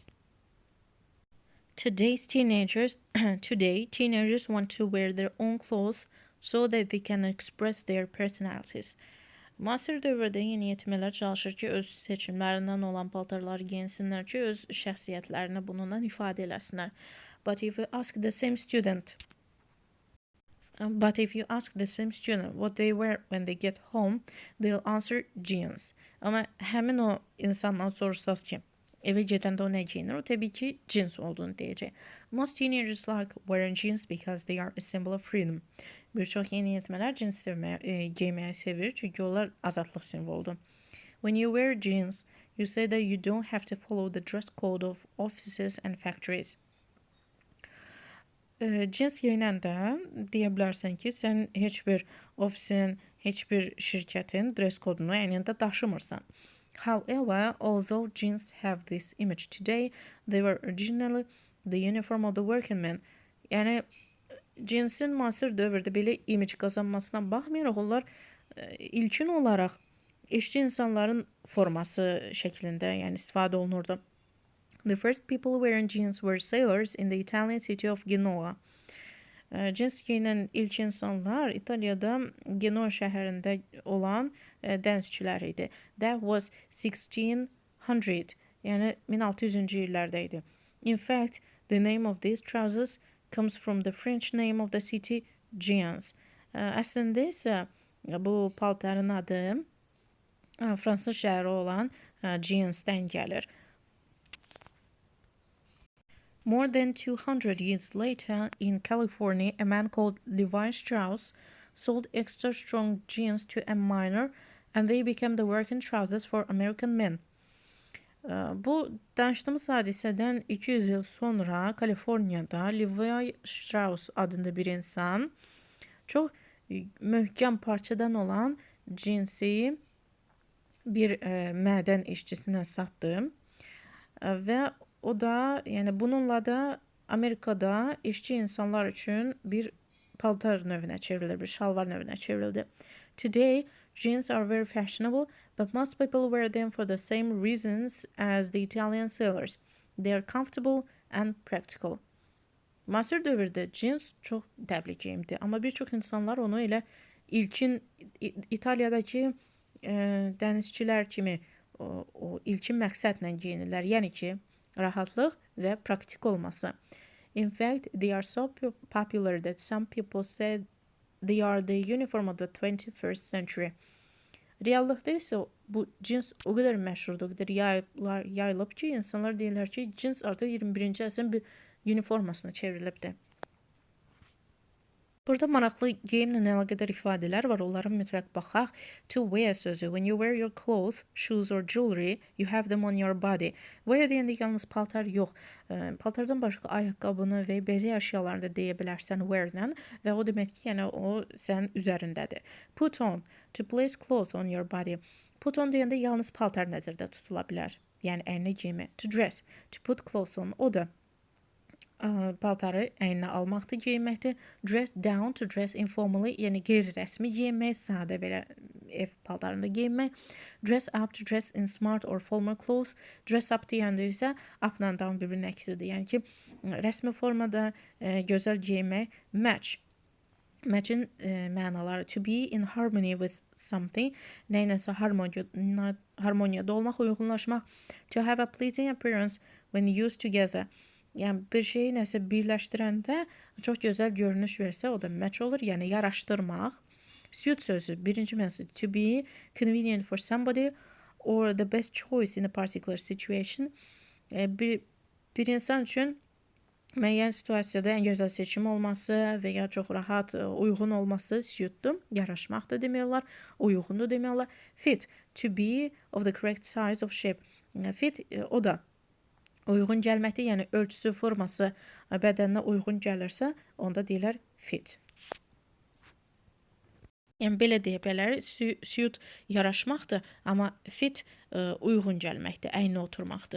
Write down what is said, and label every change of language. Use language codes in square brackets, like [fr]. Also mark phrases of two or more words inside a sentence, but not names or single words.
[en] Today teenagers want to wear their own clothes so that they can express their personalities. [az] Müasir dövrdə yeniyetmələr çalışır ki, öz seçimlərindən olan paltarları geyinsinlər ki, öz şəxsiyyətlərini bununla ifadə eləsinlər. [en] But if you ask the same student what they wear when they get home, they'll answer jeans. [az] Amma həmin o insandan soruşsaz ki, eve gedəndə o nə geyinir? O təbii ki, jeans olduğunu deyəcək. [en] Most teenagers like wearing jeans because they are a symbol of freedom. [az] Bir çox yeniyetmələr jeans geyməyi sevir çünki onlar azadlıq simvoludur. [en] When you wear jeans, you say that you don't have to follow the dress code of offices and factories. [az] Jeans geyinəndə deyə bilərsən ki, sən heç bir ofisin, heç bir şirkətin dress kodunu əynində daşımırsan. [en] However, although jeans have this image today, they were originally the uniform of the working men. [az] Yəni, cinsin müasir dövrdə belə image qazanmasına baxmayaraq, onlar ilkin olaraq işçi insanların forması şəklində, yəni istifadə olunurdu. [en] The first people wearing jeans were sailors in the Italian city of Genoa. [az] Jeans giyinən ilk insanlar İtaliyada Genoa şəhərində olan dənizçilər idi. [en] That was 1600, [az] yəni 1600-cü illərdə idi. [en] In fact, the name of these trousers comes from the French name of the city, Jeans. [az] Əslində isə bu paltarın adı Fransız şəhəri olan Jeans'dən gəlir. [en] More than 200 years later, in California, a man called Levi Strauss sold extra strong jeans to a miner, and they became the working trousers for American men. [az] Bu danışdığımız hadisədən 200 il sonra Kaliforniyada Levi Strauss adında bir insan çox möhkəm parçadan olan cinsi bir mədən işçisinə satdı və o da, yəni bununla da Amerikada işçi insanlar üçün bir paltar növünə çevrildi, bir şalvar növünə çevrildi. [en] Today, jeans are very fashionable, but most people wear them for the same reasons as the Italian sailors. They are comfortable and practical. [az] Müasir dövrdə jeans çox dəbli geyimdir, amma bir çox insanlar onu elə ilkin İtaliyadakı dənizçilər kimi o ilkin məqsədlə geyinirlər, yəni ki, rahatlıq və praktik olması. [en] In fact, they are so popular that some people say they are the uniform of the 21st century. [az] Reallıqda isə bu cins o qədər məşhurdur, o qədər yayılıb ki, insanlar deyirlər ki, cins artıq 21-ci əsrin bir uniformasına çevrilibdir. Burada maraqlı geyimlə əlaqədar ifadələr var, onlara mütləq baxaq. [en] To wear sözü, when you wear your clothes, shoes or jewelry, you have them on your body. [az] Wear deyəndə yalnız paltar yox, paltardan başqa ayaqqabını və bəzək əşyalarını da deyə bilərsən wear-lə və o demək ki, yəni o sənin üzərindədir. [en] Put on, to place clothes on your body. Put on [az] deyəndə yalnız paltar nəzərdə tutula bilər, yəni əyninə geymək. [en] To dress, to put clothes on, [az] o da paltarı əyninə almaqdır, geyməkdir. [en] Dress down, to dress informally, [az] yəni qeyri-rəsmi geymək, sadə belə ev paltarında geymək. [en] Dress up, to dress in smart or formal clothes. Dress up [az] deyəndə isə up-la down bir-birinin əksidir. Yəni ki, rəsmi formada gözəl geymək. [en] Match. [az] Match'in mənaları [en] to be in harmony with something, [az] nəyinəsə harmoniyada olmaq, uyğunlaşmaq. [en] To have a pleasing appearance when used together. [az] Yəni bir şeyi nəsə birləşdirəndə çox gözəl görünüş versə, o da match olur, yəni yaraşdırmaq. Suit sözü, birinci mənası [en] to be convenient for somebody or the best choice in a particular situation. [az] Bir insan üçün müəyyən situasiyada ən gözəl seçim olması və ya çox rahat, uyğun olması suitdur, yaraşmaq da demək olar, uyğundur demək olar. [en] Fit, to be of the correct size of shape. Fit, [az] o da uyğun gəlməkdir, yəni ölçüsü, forması bədəninə uyğun gəlirsə, onda deyirlər fit. Yəni belə deyə bilərik, suit yaraşmaqdır, amma fit uyğun gəlməkdir, əyninə oturmaqdır.